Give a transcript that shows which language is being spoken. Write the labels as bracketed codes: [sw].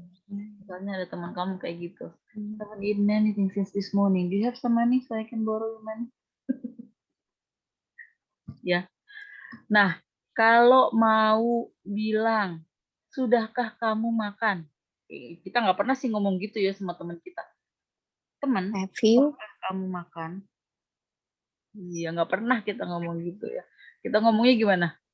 [id] Misalnya ada teman kamu kayak gitu. [en] I haven't eaten anything since this morning. Do you have some money so I can borrow your money? [id] ya. Nah, kalau mau bilang, sudahkah kamu makan? Kita nggak pernah sih ngomong gitu ya sama teman kita. Teman, [en] Have you? [id] kamu makan? Iya, nggak pernah kita ngomong gitu ya. Kita ngomongnya gimana?